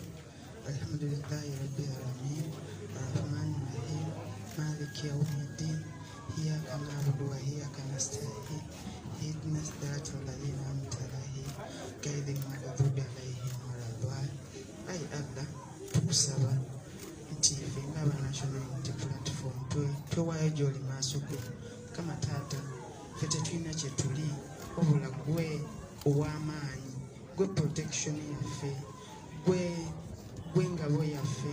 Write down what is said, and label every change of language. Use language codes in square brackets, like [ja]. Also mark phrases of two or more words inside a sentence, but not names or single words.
[ar] الحمد لله رب العالمين الرحمن الرحيم مالك يوم الدين إياك نعبد وإياك نستعين اهدنا الصراط الذين أنعمت عليهم غير المغضوب عليهم ولا الضالين. أي الله تبصر [lg] TV ngaba National Unity Platform twewayo gy'oli maaso go kama taata ffe tetulina kye tuli wabula gwe ow'amaanyi, gwe protection yaffe, gwe ngabo yaffe.